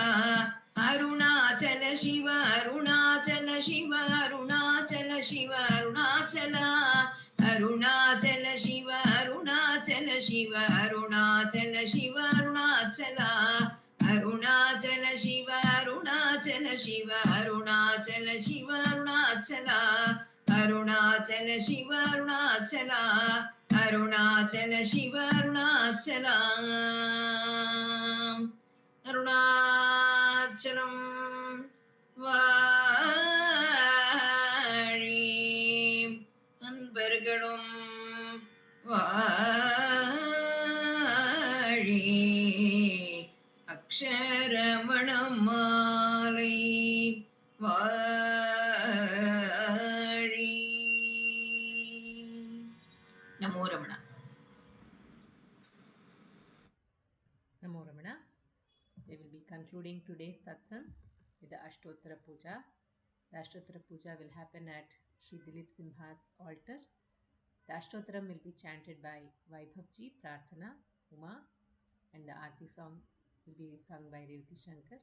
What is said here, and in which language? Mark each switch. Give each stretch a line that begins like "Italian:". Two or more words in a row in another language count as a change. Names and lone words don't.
Tamil: அருணாச்சல சிவ அருணாச்சல சிவ அருணாச்சல சிவ அருணாச்சலா. அருணாச்சல சிவ அருணாச்சல சிவ அருணாச்சல சிவ அருணாச்சலா. அருணாச்சல சிவ अरुणाचल शिव अरुणाचल शिव अरुणाचल अरुणाचल शिव अरुणाचल अरुणाचल शिव अरुणाचल अरुणाचलं வாழி அன்பர்களும் வாழி அக்ஷரமணமாலை வாழி. நமோ ரமணா. Namo Ramana.
English: We will be concluding today's satsang with the Ashtottara puja. The Ashtottara puja will happen at Shri Dileep Simha's altar. The Ashtottaram will be chanted by Vaibhavji, Prarthana, Uma, and the Arati song will be sung by Revathi.